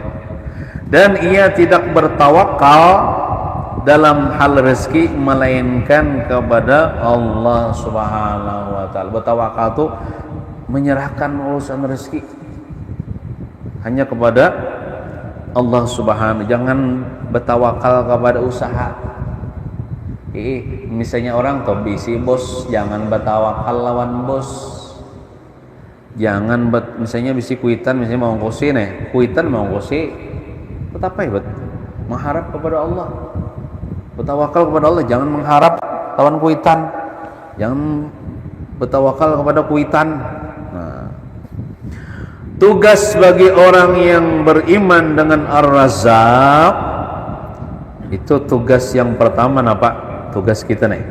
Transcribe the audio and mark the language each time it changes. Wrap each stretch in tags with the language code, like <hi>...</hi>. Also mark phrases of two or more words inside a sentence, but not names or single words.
<id>Dan ia tidak bertawakal dalam hal rezeki melainkan kepada Allah</id> <ar>سبحانه وتعالى.</ar> <id>Bertawakal itu menyerahkan urusan rezeki hanya kepada Allah Subhanahu.</id> <bjn>Jangan bertawakal kepada usaha. Misalnya orang tuh bisi bos, jangan bertawakal lawan bos. Jangan misalnya bisi kuitan, misalnya mau ngosi nih, kuitan mau ngosi. Betapa ya, mengharap kepada Allah. Bertawakal kepada Allah, jangan mengharap lawan kuitan.</bjn> <id>Jangan bertawakal kepada kuitan. Nah, tugas bagi orang yang beriman dengan Ar-Razzaq itu tugas yang pertama tugas kita nih.</id>